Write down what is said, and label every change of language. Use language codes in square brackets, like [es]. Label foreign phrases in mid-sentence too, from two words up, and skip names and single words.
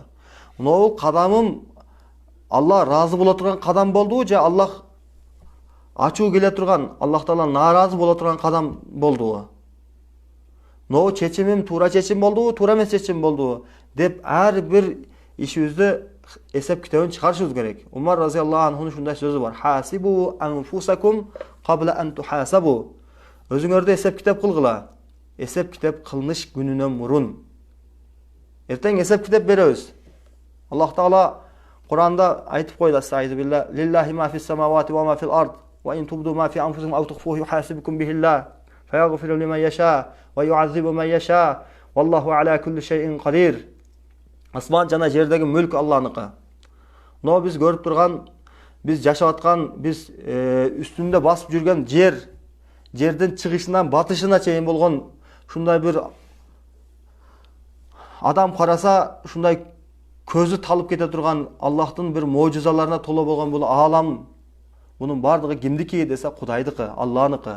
[ky] Бул кадамым Алла разы боло турган кадам болдубу же Аллах ачуу келе турган, Аллах Таала нааразы боло турган кадам болдубу? Чечимим туура чечим болдубу, туура эмес чечим болдубу деп ар бир ишибизди эсеп китебин чыгарышыбыз керек. Умар разияллаху анхунун ушундай сөзү бар: [ar] "حاسبوا أنفسكم قبل أن تحاسبوا." [ky] Өзүңөрдү эсеп китеп кылгыла. Эсеп китеп кылмыш күнүнөн мурун. Эртең эсеп китеп беребиз. Аллах Таала Кур'анда айтып койду: [ar] "أستعيذ بالله لله ما في السماوات وما في الأرض وإن تبدوا ما في أنفسكم أو تخفوه يحاسبكم به الله فيغفر لمن يشاء ويعذب من يشاء والله على كل شيء قدير." [ky] Асман жана жердеги мүлк Алланыкы. Биз көрүп турган, биз жашап аткан, биз үстүндө басып жүргөн жердин чыгышынан батышына чейин болгон ушундай бир адам караса ушундай көзү талып кете турган Аллахтын бир можизаларына толо болгон бул аалам, бунун бардыгы кимдики десе Кудайдыкы, Алланыкы.